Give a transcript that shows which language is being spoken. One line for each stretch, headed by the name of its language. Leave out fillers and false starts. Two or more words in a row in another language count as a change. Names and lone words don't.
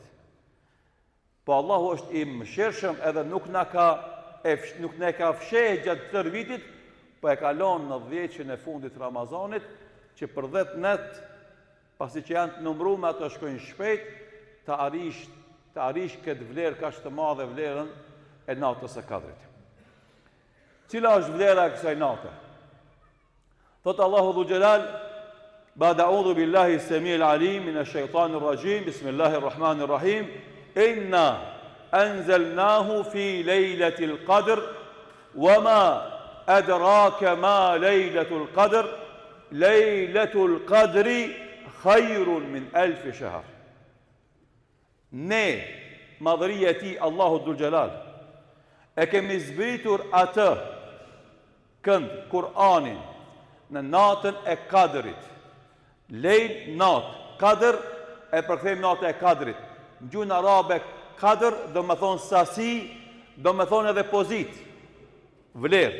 Albanian: Po Allahu është i mëshirshëm edhe nuk ne ka fshehë gjatë tërë vitit, po e kalon në 10 e fundit Ramazanit, që për 10 net, pasi që janë të numruar ato shkojnë shpejt, të arish këtë vlerë kaq të madhe, vlerën e natës së Kadrit. Cila është vlera e kësaj nate? Thot Allahu
Arabic: ذو الجلال, بعد أعوذ بالله السميع العليم من الشيطان الرجيم بسم الله الرحمن الرحيم إنا أنزلناه في ليلة القدر وما أدراك ما ليلة القدر ليلة القدر خير من 1000 شهر.
Albanian: Ne, madhëria e tij Allahu
Arabic: ذو الجلال,
Albanian: e kemi zbritur atë kënd, Kur'anin, në natën e Kadrit. Lejl, natë, Kadr, e përkthejmë natë e Kadrit. Në gjuhën arabe, Kadr do me thonë sasi, do me thonë edhe pozit, vlerë.